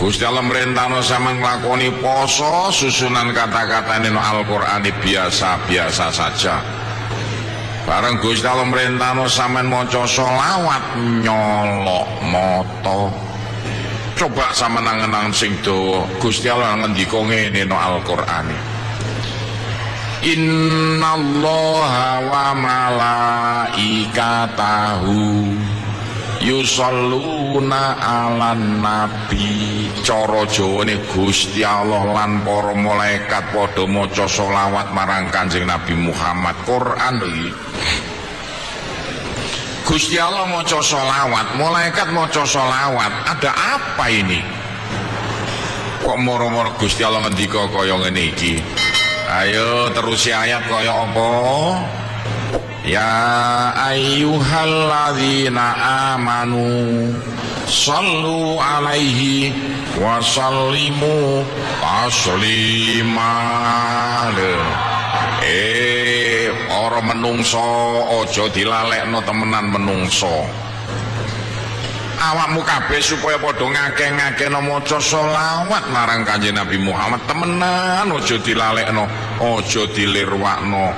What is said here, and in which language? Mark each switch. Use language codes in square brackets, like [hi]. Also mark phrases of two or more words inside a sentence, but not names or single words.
[jv] Gusti Allah merintahno sampean nglakoni poso, susunan kata-katane no Al-Qur'an [id] biasa-biasa saja. [jv] Bareng Gusti Allah merintahno sampean maca selawat nyolok moto. Coba sampean angen-angen sing dawa. Gusti Allah ngendika ngene no Al-Qur'an. [ar] إن الله وملائكته يصلون على النبي. [jv] Cara Jawane Gusti Allah lan para malaikat padha maca selawat marang Kanjeng Nabi Muhammad. Quran iki Gusti Allah maca selawat, malaikat maca selawat. [id] Ada apa ini? [jv] Kok moro-moro Gusti Allah ngendika kaya ngene iki? Ayo terusi ayat kaya apa? [ar] يا أيها الذين آمنوا صلوا عليه وسلموا تسليما. [jv] Ora menungso aja dilalekno temenan menungso. Awakmu kabeh supaya padha ngakeh-ngakehno maca selawat marang Kanjeng Nabi Muhammad temenan, aja dilalekno, aja dilirwakno.